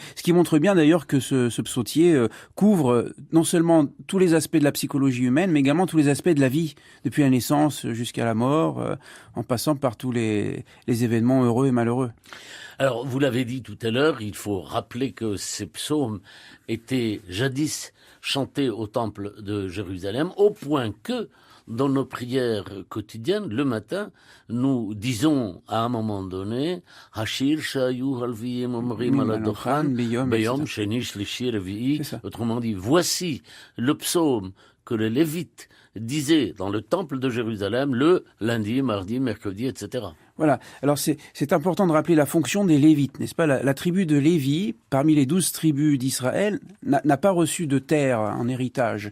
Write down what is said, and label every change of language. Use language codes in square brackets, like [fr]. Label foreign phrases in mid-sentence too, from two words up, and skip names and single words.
[fr] Ce qui montre bien d'ailleurs que ce psautier couvre non seulement tous les aspects de la psychologie humaine, mais également tous les aspects de la vie, depuis la naissance jusqu'à la mort, en passant par tous les événements heureux et malheureux. Alors, vous l'avez dit tout à l'heure, il faut rappeler que ces psaumes étaient jadis chantés au temple de Jérusalem, au point que dans nos prières quotidiennes, le matin, nous disons à un moment donné [he] השיר שהיו הלויים אומרים על הדוכן ביום שני שלישי רביעי. [fr] Autrement dit, voici le psaume que les Lévites disaient dans le temple de Jérusalem le lundi, mardi, mercredi, etc. Voilà. Alors c'est important de rappeler la fonction des Lévites, n'est-ce pas ? La tribu de Lévi, parmi les 12 tribus d'Israël, n'a pas reçu de terre en héritage.